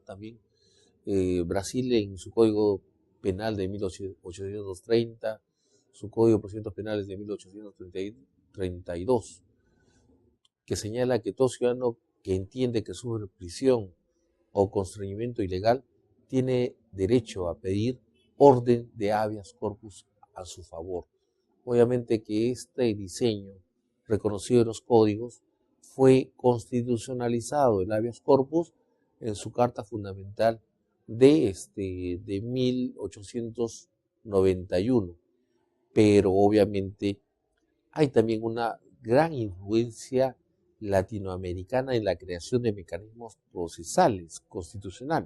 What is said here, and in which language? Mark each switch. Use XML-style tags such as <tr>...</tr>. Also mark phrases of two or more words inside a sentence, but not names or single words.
<es>También Brasil en su Código Penal de 1830, su Código de Procedimientos Penales de 1832, que señala que todo ciudadano que entiende que sufre prisión o constreñimiento ilegal tiene derecho a pedir orden de habeas corpus a su favor. Obviamente que este diseño, reconocido en los códigos, fue constitucionalizado el habeas corpus en su Carta Fundamental de 1891. Pero obviamente hay también una gran influencia latinoamericana en la creación de mecanismos procesales constitucionales.</es>